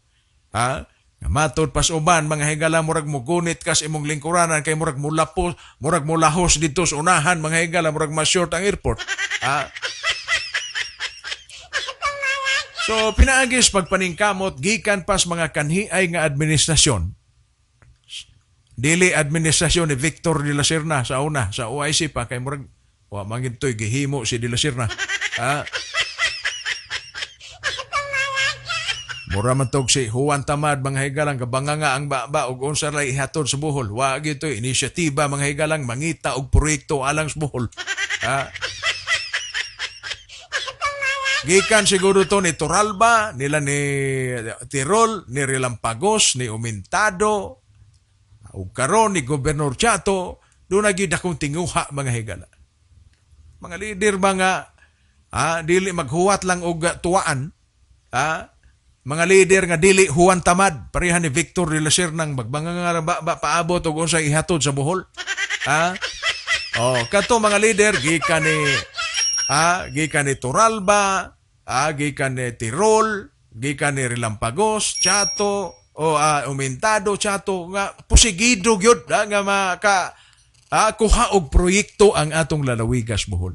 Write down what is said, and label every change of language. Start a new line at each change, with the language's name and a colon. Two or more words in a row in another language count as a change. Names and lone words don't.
Cebuano: Matod pas uban mga higala murag mugunit kas imong lingkuranan kay murag mulahos dito sa unahan mga higala murag ma-short ang airport. So pinaagis pagpaningkamot gikan pas mga kanhiay nga administrasyon. Dili administrasyon ni Victor de la Serna sa una sa OIC pa kay murag wa mangintoy gihimo si de la Serna. Mura man tog si Juan Tamad mga higalang kabanganga ang baba og unsa ray ihatod sa Bohol. Wa gito inisyatiba mga higalang mangita og proyekto alang sa Bohol. Gikan siguro to ni Toralba, nila ni Tirol, ni Relampagos, ni Umintado, ug karon ni Gobernador Chato, doon na gyud akong tinguha mga higala. Mga leader ba nga dili maghuwat lang og tuwaan, mga leader nga dili Juan Tamad pareha ni Victor de la Serna magbanga paabot og unsay ihatod sa Bohol. Kato mga leader gikan ni Toralba, gikan ni Tirol, gikan ni Relampagos, Chato, Umintado, Chato nga posigido gyud nga maka kuha og proyekto ang atong lalawigas Bohol.